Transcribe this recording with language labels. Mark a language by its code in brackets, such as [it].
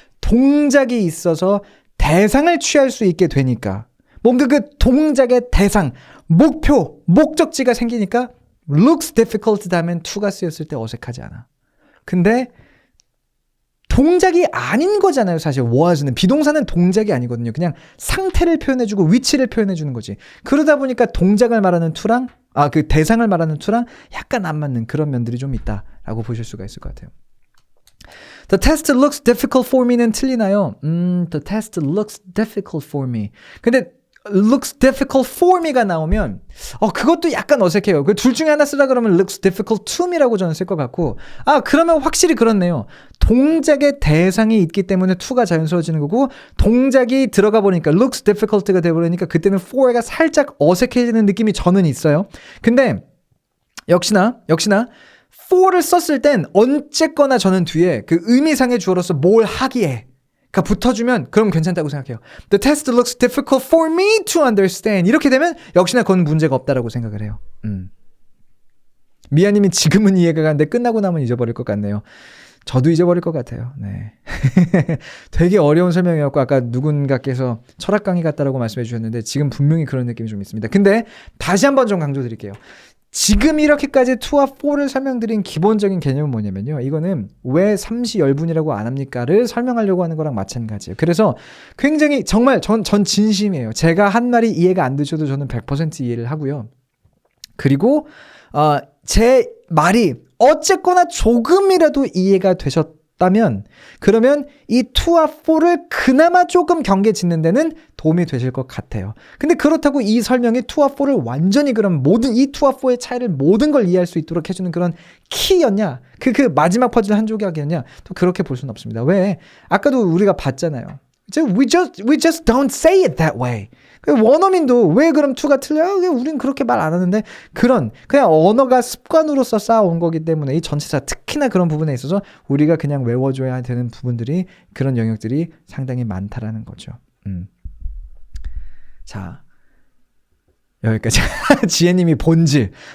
[ko] 동작이 있어서 대상을 취할 수 있게 되니까, 뭔가 그 동작의 대상, 목표, 목적지가 생기니까 [en] looks difficult [ko] 다음엔 to가 쓰였을 때 어색하지 않아. 근데 동작이 아닌 거잖아요. 사실 was는 비동사는 동작이 아니거든요. 그냥 상태를 표현해주고 위치를 표현해주는 거지. 그러다 보니까 동작을 말하는 to랑 그 대상을 말하는 to랑 약간 안 맞는 그런 면들이 좀 있다라고 보실 수가 있을 것 같아요. [en] The test looks difficult for me [ko] 는 틀리나요? [en] The test looks difficult for me. [ko] 근데 [en] looks difficult for me [ko] 가 나오면 그것도 약간 어색해요. 그 둘 중에 하나 쓰라 그러면 [en] looks difficult to me [ko] 라고 저는 쓸 것 같고 그러면 확실히 그렇네요. 동작의 대상이 있기 때문에 to가 자연스러워지는 거고 동작이 들어가 보니까 [en] looks difficult [ko] 가 돼버리니까 그때는 for가 살짝 어색해지는 느낌이 저는 있어요. 근데 역시나 for를 썼을 땐 어쨌거나 저는 뒤에 그 의미상의 주어로서 뭘 하기에 가 붙어주면 그럼 괜찮다고 생각해요. [en] The test looks difficult for me to understand. [ko] 이렇게 되면 역시나 그건 문제가 없다라고 생각을 해요. 미아님이 지금은 이해가 가는데 끝나고 나면 잊어버릴 것 같네요. 저도 잊어버릴 것 같아요. 네. 되게 어려운 설명이었고 아까 누군가께서 철학 강의 같다라고 말씀해 주셨는데 지금 분명히 그런 느낌이 좀 있습니다. 근데 다시 한번 좀 강조드릴게요. 지금 이렇게까지 to와 for를 설명드린 기본적인 개념은 뭐냐면요. 이거는 왜 삼시열분이라고 안 합니까를 설명하려고 하는 거랑 마찬가지예요. 그래서 굉장히 정말 전 진심이에요. 제가 한 말이 이해가 안 되셔도 저는 100% 이해를 하고요. 그리고 제 말이 어쨌거나 조금이라도 이해가 되셨다면 그러면 이 to와 for를 그나마 조금 경계 짓는 데는 도움이 되실 것 같아요. 근데 그렇다고 이 설명이 to와 for를 완전히 그럼 모든 이 to와 for의 차이를 모든 걸 이해할 수 있도록 해주는 그런 키였냐? 그 마지막 퍼즐 한 조각이었냐? 또 그렇게 볼 수는 없습니다. 왜? 아까도 우리가 봤잖아요. [en] We just don't say it that way. [ko] 원어민도 왜 그럼 to가 틀려요? 우린 그렇게 말 안 하는데 그냥 언어가 습관으로서 쌓아온 거기 때문에 이 전치사 특히나 그런 부분에 있어서 우리가 그냥 외워줘야 되는 부분들이 그런 영역들이 상당히 많다라는 거죠. 자 여기까지. 지혜님이 본질.